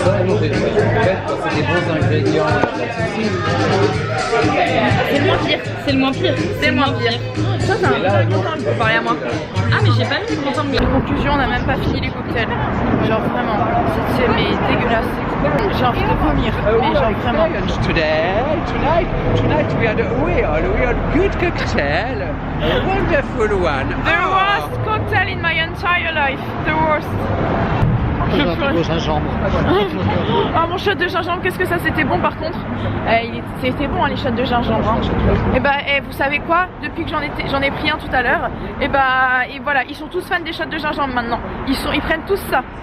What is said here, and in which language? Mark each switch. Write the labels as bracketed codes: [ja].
[fr] C'est des bons ingrédients. C'est le moins pire. C'est le moins pire. C'est le moins pire. Ça, c'est un peu content pour parler à moi. Ah, mais j'ai pas mis le content. En conclusion, on n'a même pas fini les cocktails. Genre vraiment, c'est mais dégueulasse. J'ai envie de vomir. Mais genre vraiment. [en] Tonight we had a good cocktail, a wonderful one. The worst cocktail in my entire life. The worst. [fr] J'ai un truc au gingembre. Ah, mon shot de gingembre, qu'est-ce que ça c'était bon par contre. C'était bon les shots de gingembre. Hein. Et bah vous savez quoi, depuis que j'en ai pris un tout à l'heure, et voilà, ils sont tous fans des shots de gingembre maintenant. Ils prennent tous ça.